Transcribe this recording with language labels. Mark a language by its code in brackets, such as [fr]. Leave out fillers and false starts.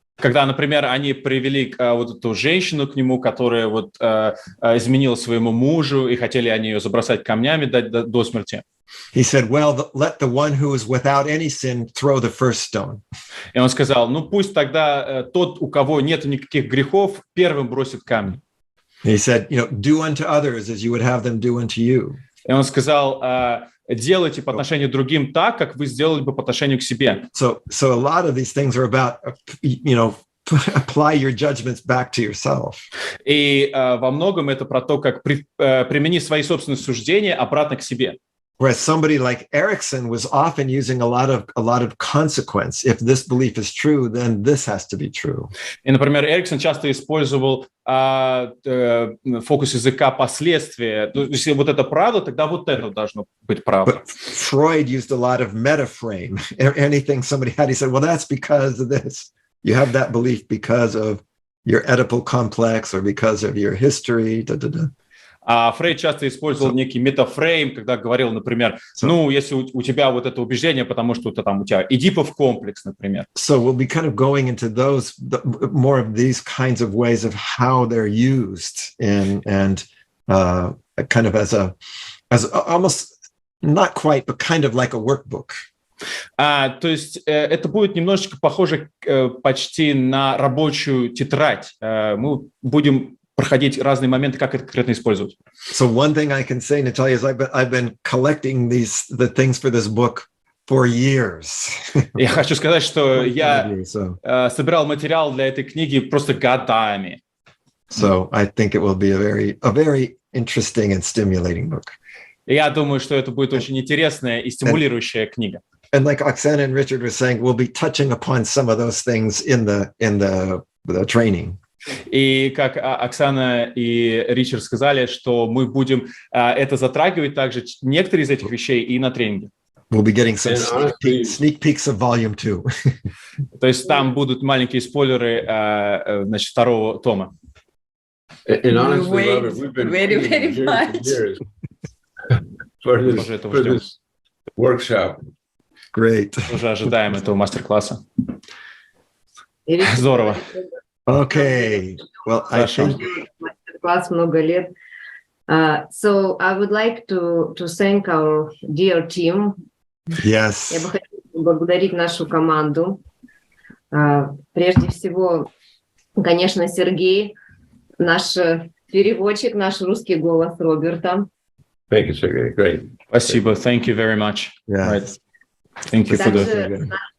[ru] Когда, например, они привели вот эту женщину к нему, которая вот изменила своему мужу, и хотели они ее забросать камнями до смерти. [en] He said, well, let the one who is without any sin throw the first stone. [ru] И он сказал, ну пусть тогда тот, у кого нет никаких грехов, первым бросит камень. [en] He said, do unto others as you would have them do unto you. [ru] И он сказал, делайте по отношению к другим так, как вы сделали бы по отношению к себе. [en] So a lot of these things are about, apply your judgments back to yourself. [ru] И во многом это про то, как применить свои собственные суждения обратно к себе. [en] Whereas somebody like Erickson was often using a lot of consequence. If this belief is true, then this has to be true. [ru] И, например, Эриксон часто использовал фокус языка последствия. Если вот это правда, тогда вот это должно быть правда. [en] But Freud used a lot of metaframe. Anything somebody had, he said, well, that's because of this. You have that belief because of your Oedipal complex or because of your history. [ru] Фрейд часто использовал некий метафрейм, когда говорил, например, если у тебя вот это убеждение, потому что там у тебя Эдипов комплекс, например. [en] So we'll be kind of going into more of these kinds of ways of how they're used and kind of as almost not quite, but kind of like a workbook. [ru] То есть это будет немножечко похоже почти на рабочую тетрадь. Мы будем проходить разные моменты, как это конкретно использовать. [en] So one thing I can say, Natalia, is I've been collecting the things for this book for years. [ru] Я хочу сказать, что я [en] So [ru] собирал материал для этой книги просто годами. [en] I think it will be a very interesting and stimulating book. [ru] И я думаю, что это будет очень интересная и стимулирующая книга. [en] And like Oksana and Richard were saying, we'll be touching upon some of those things in the training. [ru] И как Оксана и Ричард сказали, что мы будем это затрагивать также некоторые из этих вещей и на тренинге. [en] We'll be getting some sneak peeks of volume 2. [ru] То есть там будут маленькие спойлеры, значит, второго тома. [en] And honestly, Robert, we've been very much for this workshop. Great. [ru] Уже ожидаем этого мастер-класса. Или- Здорово. [en] Okay. Well, I think [ru] Мастер-класс много лет. [en] So I would like to thank our dear team. [ru] Я [en] yes. [ru] бы хотела поблагодарить нашу команду. Прежде всего, конечно, Сергей, наш переводчик, наш русский голос Роберта. [en] Thank you, Sergey. Great. [ru] Спасибо. [en] Thank you very much. Yeah. Right. Thank you for the...